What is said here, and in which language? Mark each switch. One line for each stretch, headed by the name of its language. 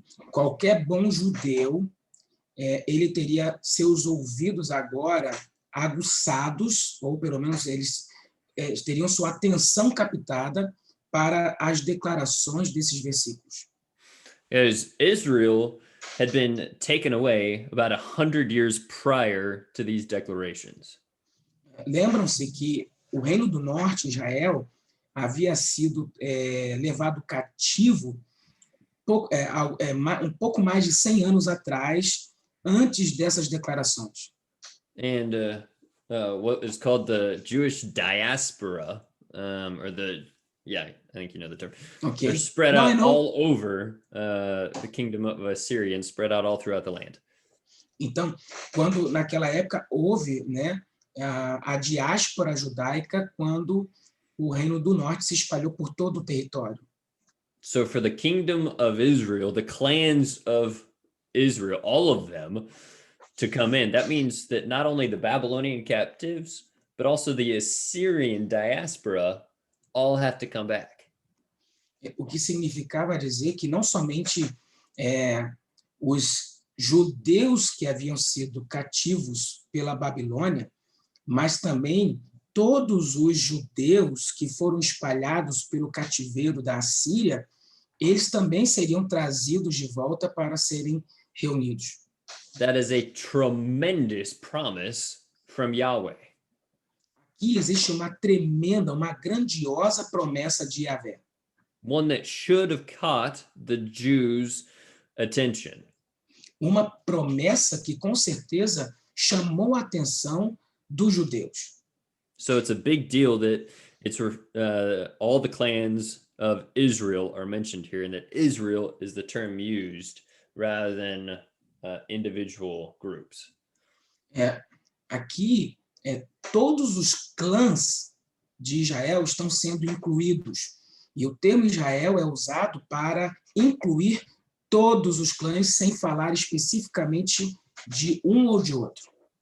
Portuguese: Qualquer bom judeu, ele teria seus ouvidos agora aguçados, ou pelo menos eles teriam sua atenção captada para as declarações desses versículos.
English: Because Israel had been taken away about 100 years prior to these declarations.
Portuguese: Lembram-se que o Reino do Norte, Israel, havia sido levado cativo um pouco mais de 100 anos atrás, antes dessas declarações.
English: And what is called the Jewish diaspora, or I think you know the term. Okay. They're spread out all over the kingdom of Assyria and spread out all throughout the land.
Portuguese: Então, quando naquela época houve, né, a diáspora judaica, quando o Reino do Norte se espalhou por todo o território.
English: So for the kingdom of Israel, the clans of Israel, all of them, to come in, that means that not only the Babylonian captives, but also the Assyrian diaspora all have to come back.
Portuguese: O que significava dizer que não somente os judeus que haviam sido cativos pela Babilônia, mas também todos os judeus que foram espalhados pelo cativeiro da Assíria, eles também seriam trazidos de volta para serem reunidos.
English: That is a tremendous promise from Yahweh.
Portuguese: Aqui existe uma tremenda, uma grandiosa promessa de Yahvé.
English: One that should have caught the Jews' attention.
Portuguese: Uma promessa que com certeza chamou a atenção dos judeus.
English: So it's a big deal that it's all the clans of Israel are mentioned here, and that Israel is the term used rather than individual groups.
Portuguese: Aqui, todos os clãs de Israel estão sendo incluídos. E o termo Israel é usado para incluir todos os clãs, sem falar especificamente de um ou de outro.